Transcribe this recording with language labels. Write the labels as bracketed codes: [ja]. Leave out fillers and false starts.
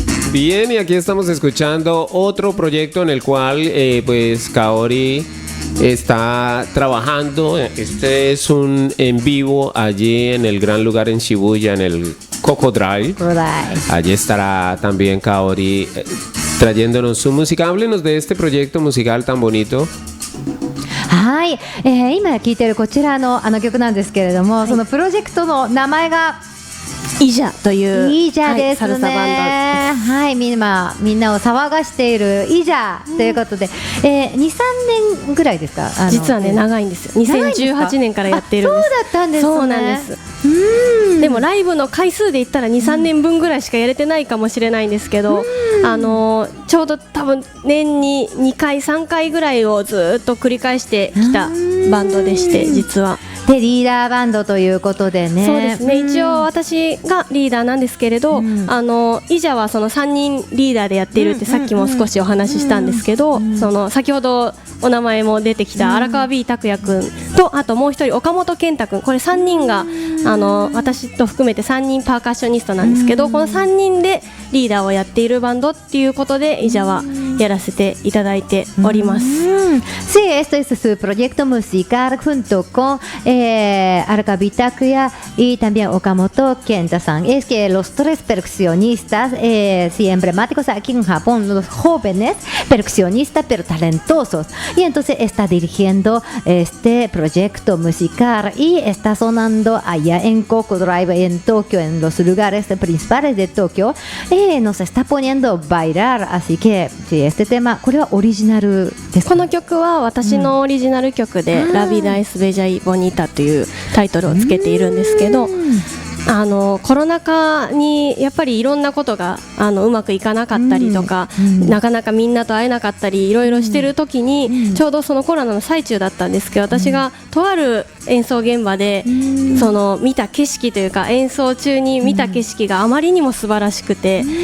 [es] Bien, y aquí estamos escuchando otro proyecto en el cual pues Kaori está trabajando. Este es un en vivo allí en el gran lugar en Shibuya, en el Coco Drive. Allí estará también Kaori trayéndonos su música. Háblenos de este proyecto musical tan bonito. [ja] はい、今聴いているこちらの曲なんですけれども、そのプロジェクトの名前がイジャというイジャですね、サルサバンドです。はい、みんなを騒がしているイジャということで、2、3年ぐらいですか？実はね、長いんですよ。 2018年からやっているんです。そうだったんですね。そうなんです。でもライブの回数で言ったら2、3年分ぐらいしかやれてないかもしれないんですけど、ちょうど多分年に2回3回ぐらいをずっと繰り返してきたバンドでして、実はでリーダーバンドということでね。そうですね、一応私がリーダーなんですけれど、イジャはその3人リーダーでやっているってさっきも少しお話ししたんですけど、その先ほどお名前も出てきた荒川 B 拓也くんと、あともう一人岡本健太くん、これ3人が私と含めて3人パーカッショニストなんですけど、この3人でリーダーをやっているバンドっていうことでイジャはやらせていただいております。 [es] Sí, esto es su proyecto musical junto con Arca Bitakuya y también Okamoto Kenta-san. Es que los tres percusionistas, sí, emblemáticos aquí en Japón, los jóvenes percusionistas pero talentosos. Y entonces está dirigiendo este proyecto musical y está sonando allá en Coco Drive, en Tokio, en los lugares principales de Tokio. Nos está poniendo a bailar, así que sí, este tema, [ja] これはオリジナルですか？この曲は私のオリジナル曲で、ラビダエスベジャイボニータというタイトルをつけているんですけど、コロナ禍にやっぱりいろんなことがうまくいかなかったりとか、なかなかみんなと会えなかったりいろいろしてる時に、ちょうどそのコロナの最中だったんですけど、私がとある演奏現場でその見た景色というか、演奏中に見た景色があまりにも素晴らしくて、